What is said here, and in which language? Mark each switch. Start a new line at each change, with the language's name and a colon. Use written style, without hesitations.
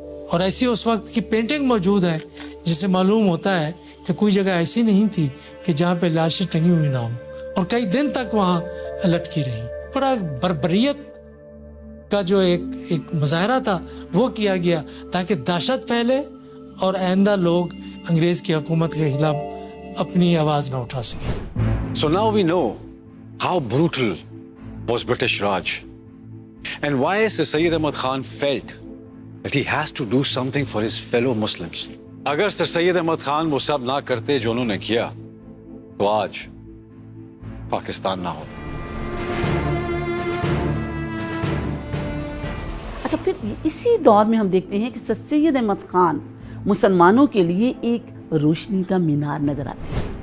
Urdu: اور ایسی اس وقت کی پینٹنگ موجود ہے جس سے معلوم ہوتا ہے کہ کوئی جگہ ایسی نہیں تھی کہ جہاں پہ لاشیں ٹنگی ہوئی نہ ہوں، اور کئی دن تک وہاں لٹکی رہی. بڑا بربریت کا جو ایک مظاہرہ تھا وہ کیا گیا تاکہ دہشت پھیلے اور آئندہ لوگ انگریز کی حکومت کے خلاف اپنی آواز نہ اٹھا سکیں.
English: So now we know how brutal was British Raj and why Sir Syed Ahmad Khan felt that he has to do something for his fellow Muslims.
Urdu: اگر سر سید احمد خان وہ سب نہ کرتے جو انہوں نے کیا تو آج پاکستان نہ ہوتا. اچھا، پھر اسی دور میں ہم دیکھتے ہیں کہ سر سید احمد خان مسلمانوں کے لیے ایک روشنی کا مینار نظر آتے ہیں.